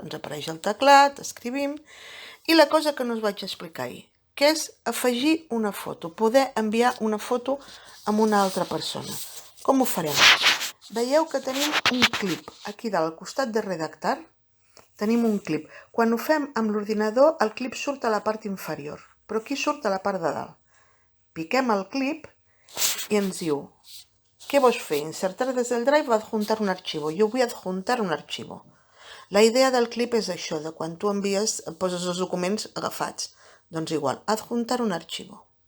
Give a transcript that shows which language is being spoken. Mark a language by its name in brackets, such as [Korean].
[Catalan] Ens apareix el teclat, escrivim, i la cosa que no us vaig explicar ahir, que és afegir una foto, poder enviar una foto a una altra persona. Com ho farem? Veieu que tenim un clip aquí dalt, al costat de redactar, tenim un clip. Quan ho fem amb l'ordinador, el clip surt a la part inferior, però aquí surt a la part de dalt. Piquem el clip y ens diu, ¿qué vos fe? [Spanish] Insertar desde el Drive o adjuntar un archivo. [Catalan] Jo vull adjuntar un archivo. La idea del clip és això, de quan tu envies, poses els documents agafats. Doncs igual, [Spanish] adjuntar un archivo.